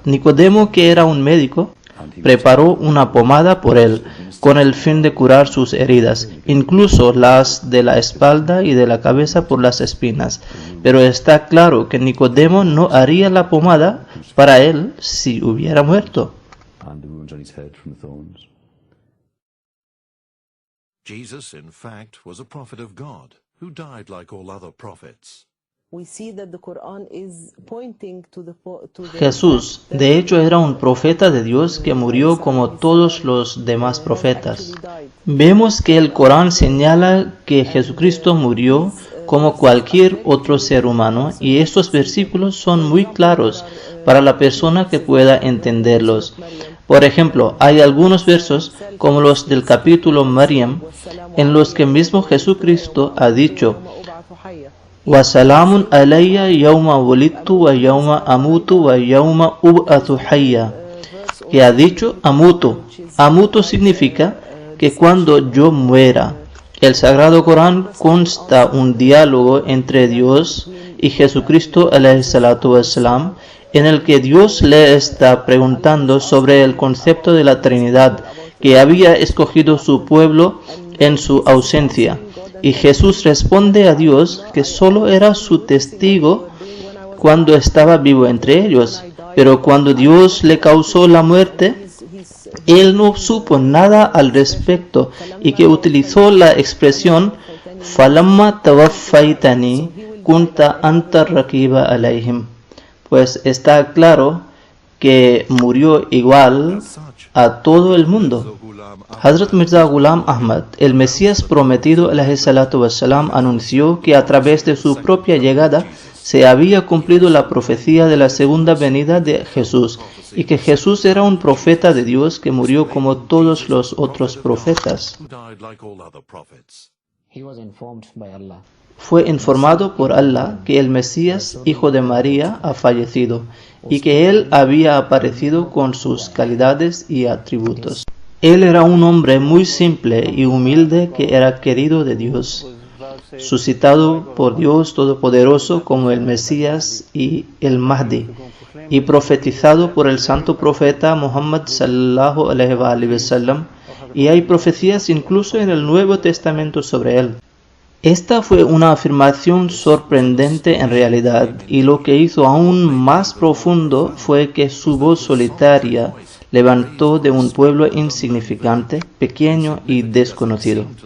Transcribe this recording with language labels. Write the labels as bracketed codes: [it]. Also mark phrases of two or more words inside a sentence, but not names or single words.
[es] Nicodemo, que era un médico, preparó una pomada por él, con el fin de curar sus heridas, incluso las de la espalda y de la cabeza por las espinas. Pero está claro que Nicodemo no haría la pomada para él si hubiera muerto. [en] Jesus, in fact, was a prophet of God, who died like all other prophets. [es] Jesús, de hecho, era un profeta de Dios que murió como todos los demás profetas. Vemos que el Corán señala que Jesucristo murió como cualquier otro ser humano, y estos versículos son muy claros para la persona que pueda entenderlos. Por ejemplo, hay algunos versos, como los del capítulo Maryam, en los que mismo Jesucristo ha dicho: [ar] وَسَلَامٌ عَلَيَّ يَوْمَ وُلِدْتُ وَيَوْمَ أَمُوتُ وَيَوْمَ أُبْعَثُ حَيًّا, [es] que ha dicho amutu. Amutu significa que cuando yo muera. El Sagrado Corán consta un diálogo entre Dios y Jesucristo [ar] عليه الصلاة والسلام, [es] en el que Dios le está preguntando sobre el concepto de la Trinidad, que había escogido su pueblo en su ausencia. Y Jesús responde a Dios que solo era su testigo cuando estaba vivo entre ellos, pero cuando Dios le causó la muerte, él no supo nada al respecto, y que utilizó la expresión [ar] فلما توفيتني كنت أنت رقيب عليهم. [es] Pues está claro que murió igual a todo el mundo. Hazrat Mirza Ghulam Ahmad, el Mesías prometido [ar] عليه الصلاة والسلام, [es] anunció que a través de su propia llegada se había cumplido la profecía de la segunda venida de Jesús y que Jesús era un profeta de Dios que murió como todos los otros profetas. Fue informado por Allah que el Mesías, hijo de María, ha fallecido y que él había aparecido con sus calidades y atributos. Él era un hombre muy simple y humilde que era querido de Dios, suscitado por Dios Todopoderoso como el Mesías y el Mahdi, y profetizado por el santo profeta Muhammad [ar] صلى الله عليه و سلم, [es] y hay profecías incluso en el Nuevo Testamento sobre él. Esta fue una afirmación sorprendente en realidad, y lo que hizo aún más profundo fue que su voz solitaria levantó de un pueblo insignificante, pequeño y desconocido.